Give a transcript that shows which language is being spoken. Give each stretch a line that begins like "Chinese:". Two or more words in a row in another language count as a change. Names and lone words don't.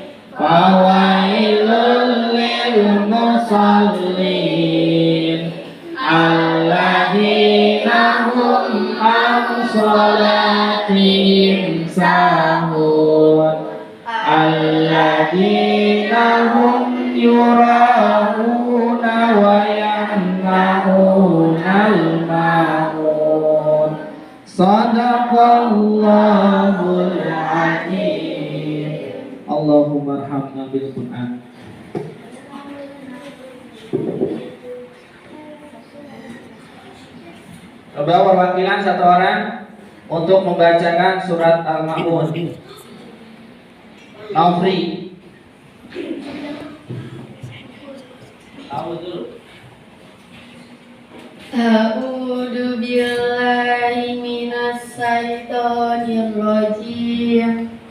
Arabic: فويل للمصلين الذين هم عن صلاتهم ساهون الذين هم يراءون ويمنعون الماعون. صدق الله العظيم. اللهم ارحمنا بالقرآن.
Indonesian: Coba perwakilan satu orang untuk membacakan surat Al-Maun. Naufri.
Arabic: أعوذ بالله من الشيطان الرجيم.